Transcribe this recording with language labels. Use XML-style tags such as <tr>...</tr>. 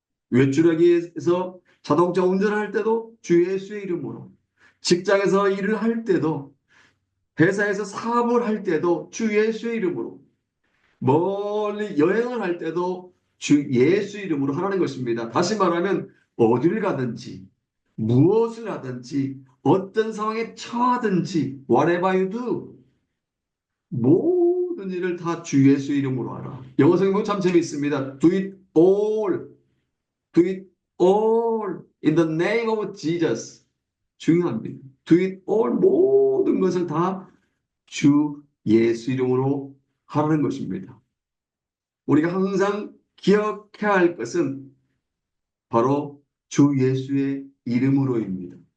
<ko>외출하기 위해서 자동차 운전할 때도 주 예수의 이름으로 직장에서 일을 할 때도 회사에서 사업을 할 때도 주 예수의 이름으로 멀리 여행을 할 때도 주 예수 이름으로 하라는 것입니다. 다시 말하면 어디를 가든지 무엇을 하든지 어떤 상황에 처하든지</ko> <en>whatever you do</en> <ko>모든 일을 다 주 예수 이름으로 하라. 영어 성경 참 재미있습니다.</ko> <en>Do it all. Do it all in the name of Jesus.</en> <ko>중요합니다.</ko> <en>Do it all</en> <ko>모든 것을 다 주 예수 이름으로 하라는 것입니다. 우리가 항상 기억해야 할 것은 바로 주 예수의 이름으로입니다.</ko>